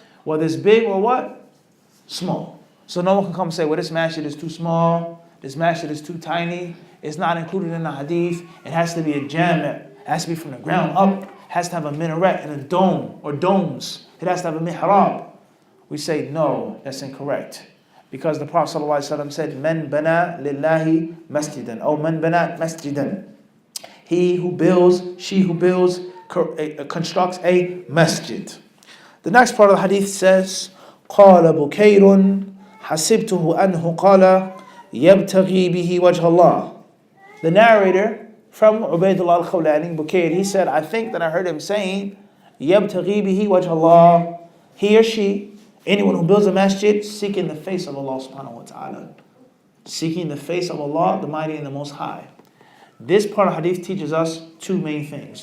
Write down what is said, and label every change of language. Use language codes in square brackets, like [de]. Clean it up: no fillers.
[en] Whether it's big or what? Small. So no one can come and say, well, this masjid is too small, this masjid is too tiny, it's not included in the hadith, it has to be a jami', it has to be from the ground up, it has to have a minaret and a dome or domes, it has to have a mihrab. We say, no, that's incorrect. Because the Prophet ﷺ said, [ar] man bana lillahi masjidan, [en] or [ar] man bana masjidan. [en] He who builds, she who builds, constructs a masjid. The next part of the hadith says, [ar] قال بكير حسبته أنه قال يبتغي به وجه الله. [en] The narrator from Ubaydullah al-Khawlani, Bukair, he said, I think that I heard him saying, [ar] يبتغي به وجه الله. [en] He or she, anyone who builds a masjid, seeking the face of Allah subhanahu wa ta'ala. Seeking the face of Allah, the Mighty and the Most High. This part of hadith teaches us two main things.